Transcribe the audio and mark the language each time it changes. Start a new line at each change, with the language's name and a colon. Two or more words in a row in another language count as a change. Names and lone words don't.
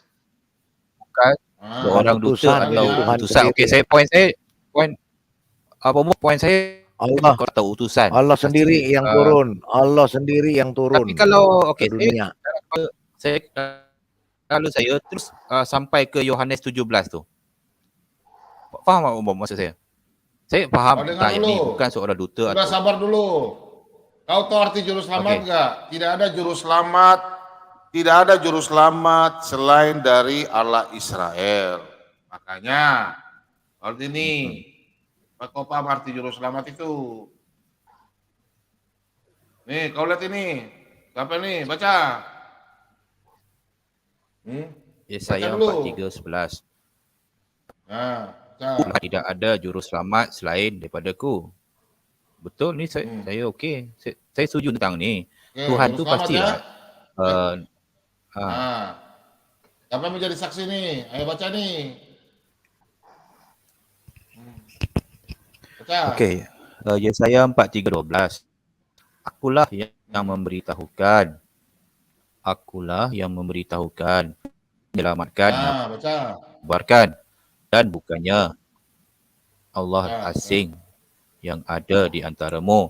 Indonesian: Bukan seorang duta atau utusan.
Malay: Okey, poin saya Allah atau utusan.
Indonesian: Allah sendiri yang turun. Allah sendiri yang turun. Tapi kalau ke dunia.
Malay: Kalau saya terus sampai ke Yohanes 17 tu. Faham tak maksud saya? Saya faham ayat ni bukan seorang duta.
Indonesian: Sudah sabar dulu. Kau tahu arti juru selamat enggak? Tidak ada juru selamat. Tidak ada juru selamat selain dari Allah Israel. Makanya arti ini kau paham arti juru selamat itu. Nih, kau lihat ini. Siapa nih? Baca. Yesaya 43:11. Tidak ada juru selamat selain daripadaku.
Malay: Betul ni saya okey. Saya setuju tentang ni. Tuhan tu pastilah.
Indonesian: Siapa yang menjadi saksi ni? Ayo baca ni. Baca.
Malay: Okey. Yesaya 43:12.
Indonesian: Akulah yang memberitahukan. Akulah yang memberitahukan, menyelamatkan, kabarkan, dan bukannya Allah asing yang ada di antaramu.